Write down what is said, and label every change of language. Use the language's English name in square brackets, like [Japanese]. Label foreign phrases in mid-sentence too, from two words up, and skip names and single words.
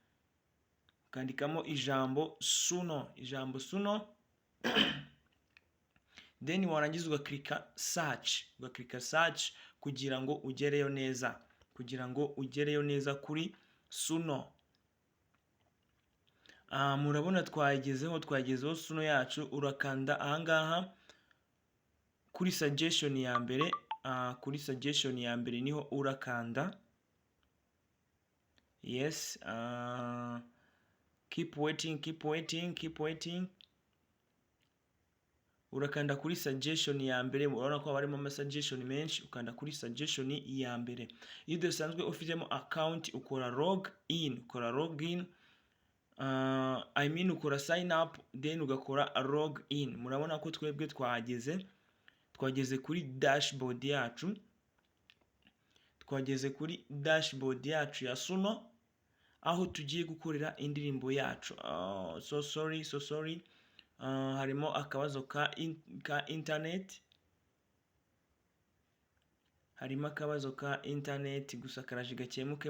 [Kinyarwanda] Ijambo Suno then warangiza ugaklika search kugira ngo ugereyo neza kuri Suno. Murabona twagezeho Suno yacu. Urakanda ahangaha kuri suggestion ya mbere, niho urakanda yes. [English] Keep waiting. [Kinyarwanda] Urakanda kuri suggestion ya mbere. Urabona ko harimo ama suggestion menshi, ukanda kuri suggestion ya mbere. Iyo udasanzwe ufitemo account ukora [English] log in, [Kinyarwanda] ukora [English] sign up [Kinyarwanda] then ugakora [English] log in. [Kinyarwanda] Murabona ko twebwe twageze kuri dashboard yacu, ya Suno, aho tugiye gukorera indirimbo yacu. [English] So sorry. [Kinyarwanda] Harimo akabazo ka internet, gusa karaje gakemuke.